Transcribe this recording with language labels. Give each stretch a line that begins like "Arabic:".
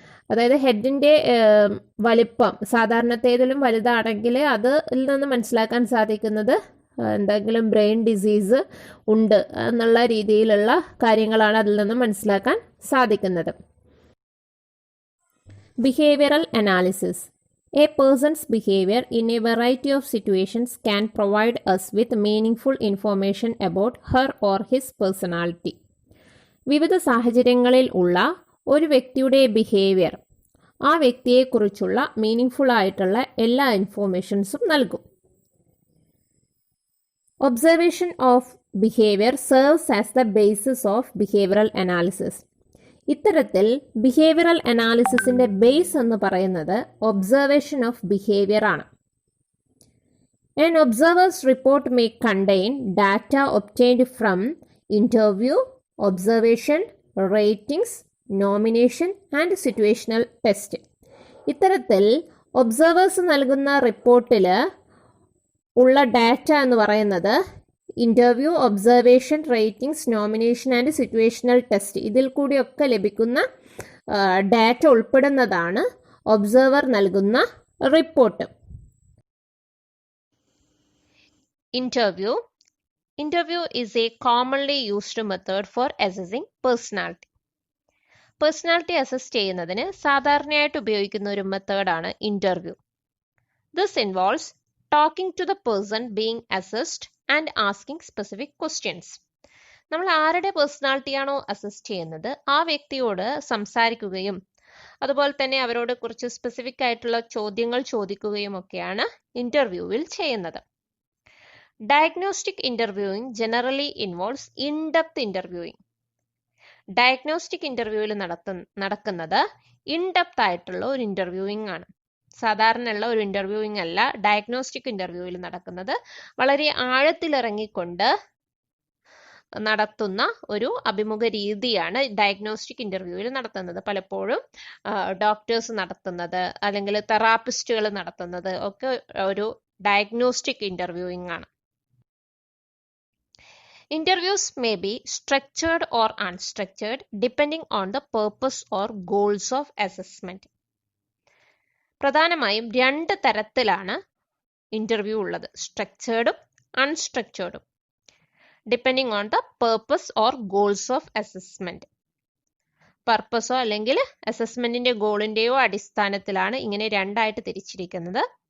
Malayalam: അതായത് ഹെഡിൻ്റെ വലിപ്പം സാധാരണത്തേതിലും വലുതാണെങ്കിൽ അതിൽ നിന്ന് മനസ്സിലാക്കാൻ സാധിക്കുന്നത് എന്തെങ്കിലും ബ്രെയിൻ ഡിസീസ് ഉണ്ട് എന്നുള്ള രീതിയിലുള്ള കാര്യങ്ങളാണ് അതിൽ നിന്ന് മനസ്സിലാക്കാൻ സാധിക്കുന്നത്.
English: Behavioural analysis. A person's behavior in a variety of situations can provide us with meaningful information about her or his personality.
Malayalam: വിവിധ സാഹചര്യങ്ങളിൽ ഉള്ള ഒരു വ്യക്തിയുടെ ബിഹേവിയർ ആ വ്യക്തിയെക്കുറിച്ചുള്ള മീനിങ്ഫുൾ ആയിട്ടുള്ള എല്ലാ ഇൻഫോർമേഷൻസും നൽകും.
English: Observation of behaviour serves as the basis of behavioural analysis.
Malayalam: ഇത്തരത്തിൽ ബിഹേവിയറൽ അനാലിസിസിൻ്റെ ബേസ് എന്ന് പറയുന്നത് ഒബ്സർവേഷൻ ഓഫ് ബിഹേവിയർ ആണ്.
English: An observer's report may contain data obtained from interview, observation, ratings, nomination and situational test.
Malayalam: ഇത്തരത്തിൽ observers നൽകുന്ന റിപ്പോർട്ടിൽ ഉള്ള data എന്ന് പറയുന്നത് interview, observation, ratings, nomination and situational test ഇതിൽ കൂടിയൊക്കെ ലഭിക്കുന്ന ഡാറ്റ ഉൾപ്പെടുന്നതാണ് ഒബ്സർവർ നൽകുന്ന report.
English: Interview. Interview is a commonly used method for assessing personality.
Malayalam: Personality assess ചെയ്യുന്നതിന് സാധാരണയായിട്ട് ഉപയോഗിക്കുന്ന ഒരു മെത്തേഡാണ് interview.
English: This involves talking to the person being assessed and asking specific questions.
Malayalam: നമ്മൾ ആരുടെ പേഴ്സണാലിറ്റിയാണോ അസസ് ചെയ്യുന്നത് ആ വ്യക്തിയോട് സംസാരിക്കുകയും അതുപോലെ തന്നെ അവരോട് കുറച്ച് സ്പെസിഫിക് ആയിട്ടുള്ള ചോദ്യങ്ങൾ ചോദിക്കുകയും ഒക്കെയാണ് ഇൻ്റർവ്യൂവിൽ ചെയ്യുന്നത്.
English: Diagnostic interviewing generally involves in depth interviewing.
Malayalam: Diagnostic ഇൻ്റർവ്യൂവിൽ നടക്കുന്നത് ഇൻഡെപ്ത് ആയിട്ടുള്ള ഒരു ഇൻ്റർവ്യൂയിങ് ആണ്. സാധാരണയുള്ള ഒരു ഇൻ്റർവ്യൂയിങ് അല്ല ഡയഗ്നോസ്റ്റിക് ഇൻ്റർവ്യൂവിൽ നടക്കുന്നത്. വളരെ ആഴത്തിലിറങ്ങിക്കൊണ്ട് നടത്തുന്ന ഒരു അഭിമുഖ രീതിയാണ് ഡയഗ്നോസ്റ്റിക് ഇൻ്റർവ്യൂവിൽ നടത്തുന്നത്. പലപ്പോഴും ഡോക്ടേഴ്സ് നടത്തുന്നത് അല്ലെങ്കിൽ തെറാപ്പിസ്റ്റുകൾ നടത്തുന്നത് ഒക്കെ ഒരു ഡയഗ്നോസ്റ്റിക് ഇൻ്റർവ്യൂയിങ് ആണ്.
English: Interviews may be structured or unstructured depending on the purpose or goals of assessment.
Malayalam: പ്രധാനമായും രണ്ട് തരത്തിലാണ് ഇന്റർവ്യൂ ഉള്ളത്, സ്ട്രക്ചേർഡും അൺസ്ട്രക്ചേർഡും,
English: Depending on the purpose or goals of assessment.
Malayalam: പർപ്പസോ അല്ലെങ്കിൽ അസസ്മെന്റിന്റെ ഗോളിന്റെയോ അടിസ്ഥാനത്തിലാണ് ഇങ്ങനെ രണ്ടായിട്ട് തിരിച്ചിരിക്കുന്നത്.